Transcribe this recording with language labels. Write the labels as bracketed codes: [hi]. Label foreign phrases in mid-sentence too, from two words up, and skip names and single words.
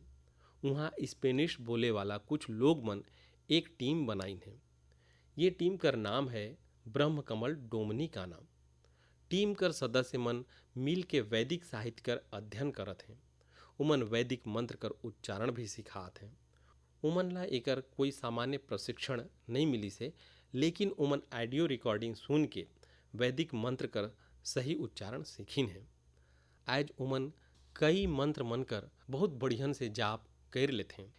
[sck] वहाँ स्पेनिश बोले वाला कुछ लोग मन एक टीम बनाइन है। ये टीम कर नाम है ब्रह्म कमल डोमिनिकाना। टीम कर सदस्य मन मिल के वैदिक साहित्य कर अध्ययन करत हैं। उमन वैदिक मंत्र कर उच्चारण भी सिखात हैं। उमन ला एकर कोई सामान्य प्रशिक्षण नहीं मिली से, लेकिन उमन ऑडियो रिकॉर्डिंग सुन के वैदिक मंत्र कर सही उच्चारण सीखिन है। आज उमन कई मंत्र मन कर बहुत बढ़ियन से जाप कर लेते हैं।